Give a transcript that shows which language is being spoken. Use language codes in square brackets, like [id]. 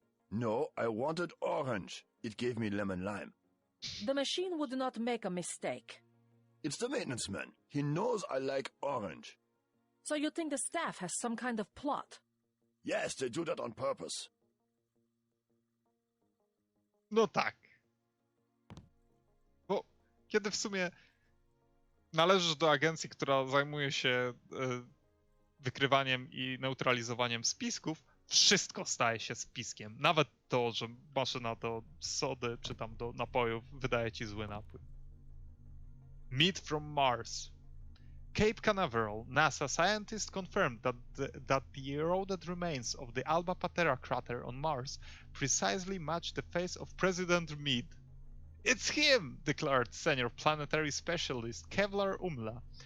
[en] No, I wanted orange. It gave me lemon lime. The machine would not make a mistake. It's the maintenance man. He knows I like orange. So you think the staff has some kind of plot? Yes, they do that on purpose. [pl] No tak. Bo kiedy w sumie należysz do agencji, która zajmuje się wykrywaniem i neutralizowaniem spisków, wszystko staje się spiskiem. Nawet to, że maszyna do sody czy tam do napojów wydaje ci zły napój. [en] Meat from Mars. Cape Canaveral, NASA scientists confirmed that the eroded remains of the Alba Patera crater on Mars precisely match the face of President Meade. It's him, declared senior planetary specialist Kevlar Umla.